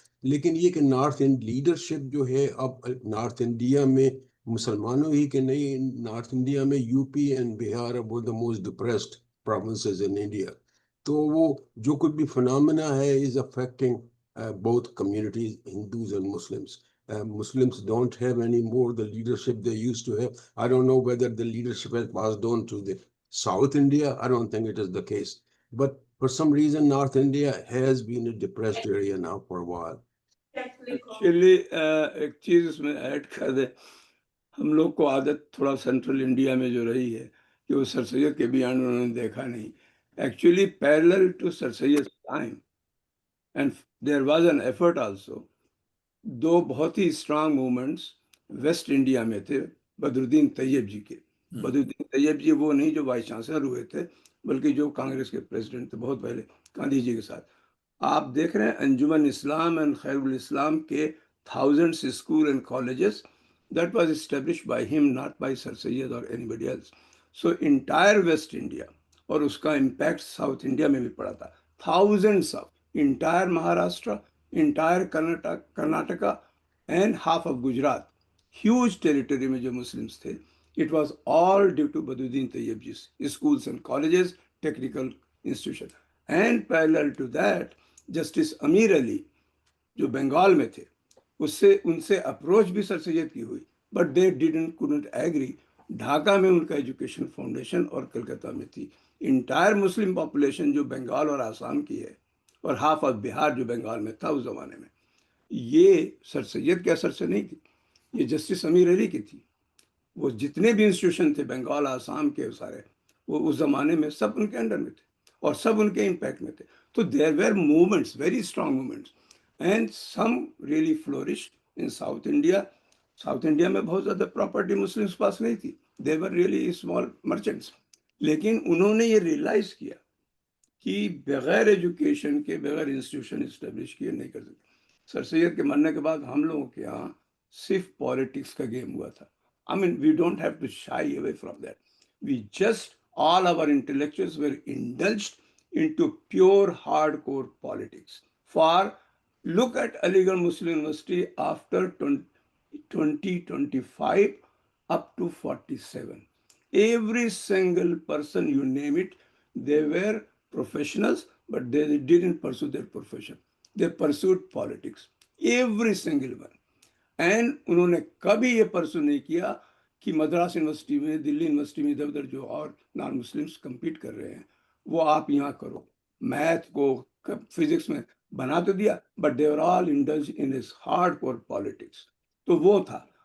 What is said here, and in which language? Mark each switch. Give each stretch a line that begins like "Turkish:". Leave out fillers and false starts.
Hindi: लेकिन ये कि नॉर्थ इंड लीडरशिप जो है अब नॉर्थ इंडिया में मुसलमानों ही के नहीं, नॉर्थ इंडिया में
English: UP and Bihar are both the most depressed provinces in India.
Hindi: तो वो जो कुछ भी
English: Phenomena है is affecting both communities, Hindus and Muslims. Muslims don't have any more the leadership they used to have. I don't know whether the leadership has passed on to the South India. I don't think it is the case. But for some reason, North India has been a depressed area now for a while.
Hindi: Actually, एक चीज इसमें add कर दे, हम लोग को आदत थोड़ा central India में जो रही है कि वो सर सैयद के बयान उन्होंने देखा नहीं.
English: Actually, parallel to Sir Sayyid's time, and there was an effort also.
Hindi: दो बहुत ही स्ट्रांग मूवमेंट्स वेस्ट इंडिया में थे बदरुद्दीन तैयब जी के. बदरुद्दीन तैयब जी वो नहीं जो वाइस चांसलर हुए थे, बल्कि जो कांग्रेस के प्रेसिडेंट थे बहुत पहले गांधी जी के साथ. आप देख रहे हैं अंजुमन इस्लाम एंड खैरुल इस्लाम के thousands school and colleges,
English: that was established by him, not by Sir Sayyid or anybody else. So entire West India,
Hindi: और उसका impact साउथ इंडिया में भी पड़ा था.
English: Thousands of entire Maharashtra, entire Karnataka and half of Gujarat, huge territory में जो Muslims थे, it was all due to Badruddin Tayyibji's schools and colleges, technical institution. And parallel to that,
Hindi: Justice Amir Ali, जो बंगाल में थे, उससे उनसे approach भी sir Syed की हुई,
English: But they couldn't agree.
Hindi: Dhaka में उनका एजुकेशन फाउंडेशन और कलकत्ता में थी. इंटायर मुस्लिम पॉपुलेशन जो बंगाल और आसाम की है, और हाफ ऑफ बिहार जो बंगाल में था उस जमाने में, ये सर सैयद के असर से नहीं थी, ये जस्टिस अमीर अली की थी. वो जितने भी इंस्टीट्यूशन थे बंगाल आसाम के सारे, वो उस जमाने में सब उनके अंडर में थे और सब उनके इम्पैक्ट में थे.
English: तो there were movements, very strong movements, and some really flourish in south India.
Hindi: South India में बहुत ज़्यादा प्रॉपर्टी मुस्लिम्स पास नहीं थी, दे वर रियली स्मॉल मर्चेंट्स. लेकिन उन्होंने ये रियलाइज किया कि बगैर एजुकेशन के, बगैर इंस्टीट्यूशन इस्टेब्लिश किए नहीं कर सकते. सर सैयद के मरने के बाद हम लोगों के यहाँ सिर्फ पॉलिटिक्स का गेम हुआ था.
English: I mean, we don't have to shy away from that. We just, all our intellectuals were indulged into pure hardcore politics. For look at Aligarh Muslim University after 2025 up to 47. Every single person, you name it, they were professionals, but they didn't pursue their profession. they pursued politics, every single one.
Hindi: And उन्होंने कभी ये परसू नहीं किया कि Madras university में, Delhi university में, इधर उधर जो और नॉन मुस्लिम्स कम्पीट कर रहे हैं वो आप यहाँ करो। मैथ को फिजिक्स में बना तो दिया,
English: But they are all indulge in this hardcore politics.
Hindi: तो वो था।